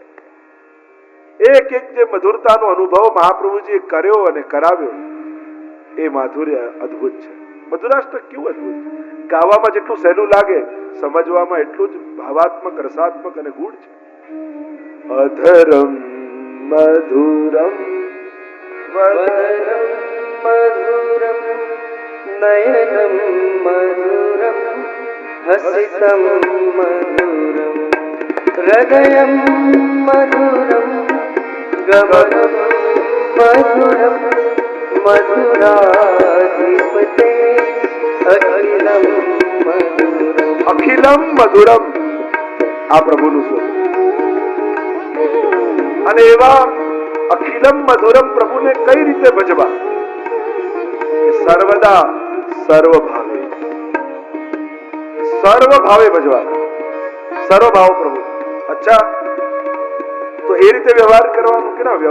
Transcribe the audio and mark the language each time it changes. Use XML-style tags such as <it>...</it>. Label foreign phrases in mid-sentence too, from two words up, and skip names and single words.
<gu>એક એક જે મધુરતાનો અનુભવ મહાપ્રભુજીએ કર્યો અને કરાવ્યો એ માધુર્ય અદ્ભુત છે. મધુરાષ્ટક કેવું અદ્ભુત છે! ગાવામાં જેટલું સહેલું લાગે, સમજવામાં એટલું જ ભાવાત્મક, રસાત્મક અને ગૂઢ છે.</gu> <sa>अधरं मधुरं वदनं मधुरं नयनं मधुरं हसितं मधुरं हृदयं मधुरं गमनं मधुरं मधुराधिपते अखिलं मधुरं अखिलं मधुरं</sa> <gu>આ પ્રભુનું સ્વરૂપ. અને એવા</gu> <sa>अखिलं मधुरं</sa> <gu>પ્રભુને કઈ રીતે ભજવા? સર્વદા સર્વ ભાવે ભજવા. સર્વ ભાવ પ્રભુ. અચ્છા, તો એ રીતે વ્યવહાર કરવાનો કે ના?</gu>